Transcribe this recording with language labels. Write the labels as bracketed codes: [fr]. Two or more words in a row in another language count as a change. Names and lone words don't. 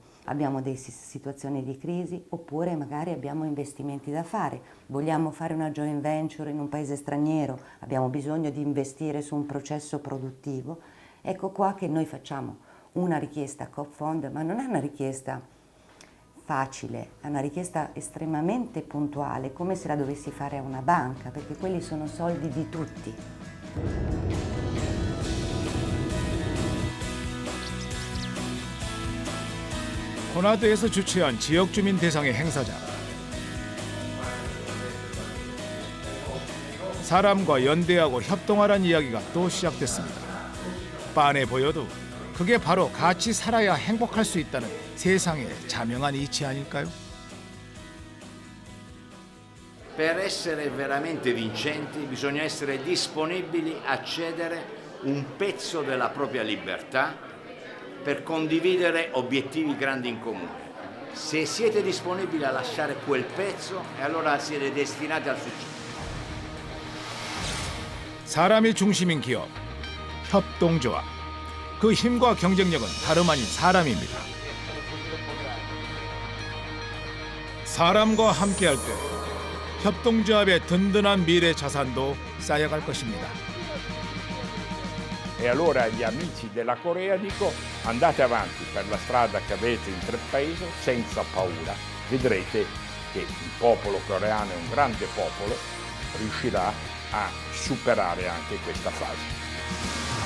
[it] Abbiamo delle situazioni di crisi oppure magari abbiamo investimenti da fare, vogliamo fare una joint venture in un paese straniero, abbiamo bisogno di investire su un processo produttivo. Ecco qua che noi facciamo una richiesta a Coopfond, ma non è una richiesta facile, è una richiesta estremamente puntuale, come se la dovessi fare a una banca, perché quelli sono soldi di tutti. [ko] 호나드에서 주최한 지역주민 대상의 행사장. 사람과 연대하고 협동하라는 이야기가 또 시작됐습니다. 빤해 보여도 그게 바로 같이 살아야 행복할 수 있다는 세상의 자명한 이치 아닐까요? [it] Per essere veramente vincenti bisogna essere disponibili a cedere un pezzo della propria libertà per condividere obiettivi grandi in comune. Se siete disponibili a lasciare quel pezzo, allora siete destinati al successo. [ko] 사람이 중심인 기업, 협동조합. 그 힘과 경쟁력은 다름 아닌 사람입니다. 사람과 함께할 때 협동조합의 든든한 미래 자산도 쌓여갈 것입니다. [it] E allora agli amici della Corea dico, andate avanti per la strada che avete intrapreso senza paura. Vedrete che il popolo coreano è un grande popolo, riuscirà a superare anche questa fase.